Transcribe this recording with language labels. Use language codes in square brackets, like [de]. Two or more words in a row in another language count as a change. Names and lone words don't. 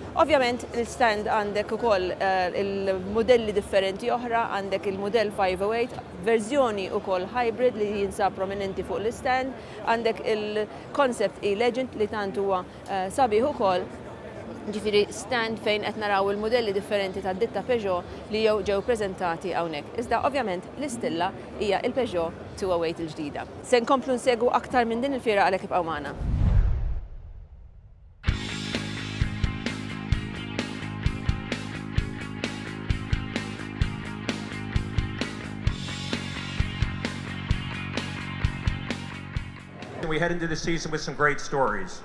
[mt] Ovvjament il-stand għandek ukoll il-modelli differenti oħra, għandek il-modell 508, verżjoni ukoll hybrid li jinsab prominenti fuq l-stand, għandek il-concept e-legend li tant huwa sabiħ ukoll, ġifieri stand fejn qed naraw il-modelli differenti tad-ditta Peugeot li ġew preżentati hawnhekk. Iżda ovvjament l-istilla hija il-Peugeot 208 il-ġdida. Se nkomplu nsegwu aktar minn din il-fiera għalhekk ibqgħu magħna. [en] We head into the season with some great stories.